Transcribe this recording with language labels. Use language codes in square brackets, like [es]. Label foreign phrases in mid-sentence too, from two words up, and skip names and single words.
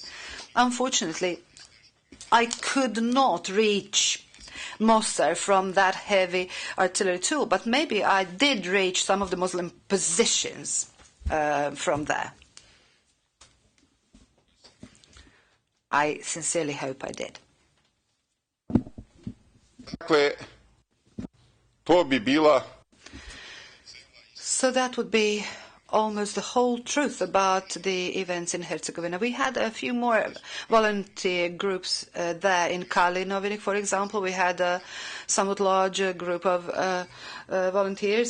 [en] Unfortunately, I could not reach Mostar from that heavy artillery tool, but maybe I did reach some of the Muslim positions from there. I sincerely hope I did. [hr] Dakle, to bi bila... [en] So that would be almost the whole truth about the events in Herzegovina. We had a few more volunteer groups there in Kalinovinik, for example. We had a somewhat larger group of volunteers.